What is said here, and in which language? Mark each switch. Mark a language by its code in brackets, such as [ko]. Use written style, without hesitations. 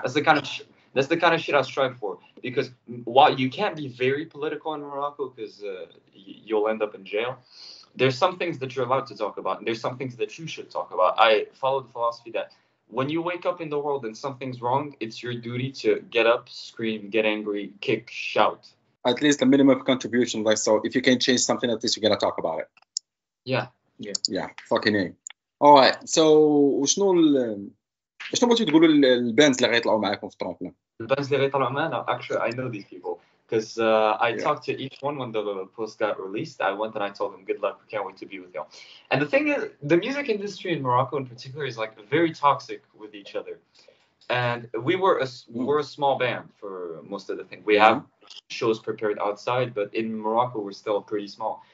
[en] That's the kind of shit I strive for, because while you can't be very political in Morocco, because you'll end up in jail, there's some things that you're allowed to talk about, and there's some things that you should talk about. I follow the philosophy that when you wake up in the world and something's wrong, it's your duty to get up, scream, get angry, kick, shout. At least a minimum contribution. Like, so if you can change something, at least you're gonna talk about it. Yeah. Fucking A. Alright, so [ar] شنو بغيتوا تقولوا للباندز اللي غيطلعوا معاكم في ترامبلين؟ الباندز اللي غيطلعوا معنا, [en] actually I know these people. Because I talked to each one when the post got released. I went and I told them, good luck, we can't wait to be with y'all. And the thing is, the music industry in Morocco in particular is like very toxic with each other. And we're a small band for most of the thing. We have shows prepared outside, but in Morocco, we're still pretty small.